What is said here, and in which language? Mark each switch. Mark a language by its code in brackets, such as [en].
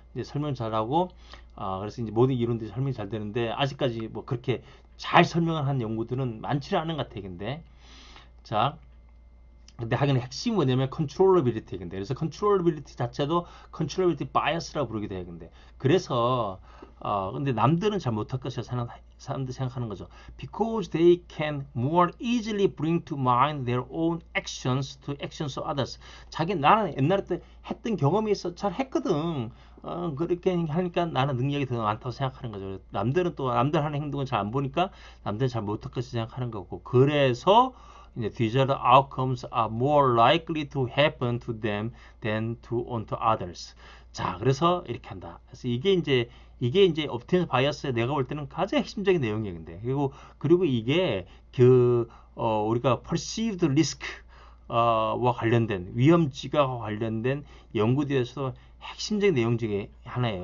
[ko] 이제 설명 잘하고 그래서 이제 모든 이론들이 설명이 잘 되는데 아직까지 뭐 그렇게 잘 설명을 한 연구들은 많지는 않은 것 같아요. 자, 근데 하긴 핵심이 뭐냐면 컨트롤러빌리티. 근데 그래서 컨트롤러빌리티 자체도 컨트롤러빌리티 바이어스라고 부르기도 해요. 그래서 근데 남들은 잘 못할 것이라 사람들이 생각하는 거죠. [en] Because they can more easily bring to mind their own actions to actions of others. [ko] 나는 옛날에 때 했던 경험이 있어 잘 했거든. 그렇게 하니까 나는 능력이 더 많다고 생각하는 거죠. 남들은 또 남들 하는 행동을 잘 안 보니까 남들은 잘 못할 것이라 생각하는 거고. 그래서 이제 [en] desired outcomes are more likely to happen to them than to onto others. [ko] 자, 그래서 이렇게 한다. 그래서 이게 이제 obtained bias의 내가 볼 때는 가장 핵심적인 내용이에요. 그리고 이게 우리가 perceived risk 와 관련된 위험지각과 관련된 연구들에서 핵심적인 내용 중에 하나예요.